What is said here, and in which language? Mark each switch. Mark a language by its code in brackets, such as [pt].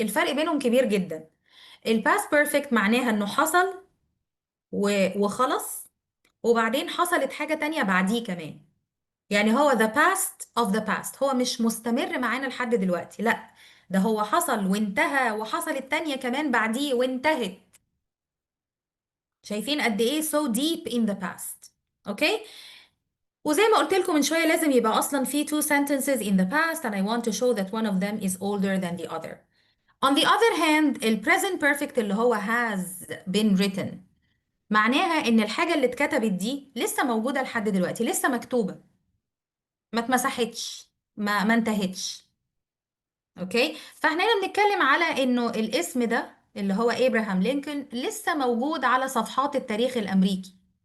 [ar] الفرق بينهم كبير جدا. ال past perfect معناها إنه حصل وخلص، وبعدين حصلت حاجة تانية بعديه كمان. يعني هو [en] the past of the past، [ar] هو مش مستمر معانا لحد دلوقتي، لا، ده هو حصل وانتهى وحصلت تانية كمان بعديه وانتهت. شايفين قد ايه [en] so deep in the past؟ Okay. [ar] وزي ما قلت لكم من شوية، لازم يبقى أصلا في [en] two sentences in the past and I want to show that one of them is older than the other. On the other hand [ar] ال present perfect اللي هو has been written معناها إن الحاجة اللي اتكتبت دي لسه موجودة لحد دلوقتي، لسه مكتوبة، ما اتمسحتش، ما انتهتش. اوكي. فاحنا هنا بنتكلم على انه الاسم ده اللي هو ابراهام لينكولن لسه موجود على صفحات التاريخ الامريكي.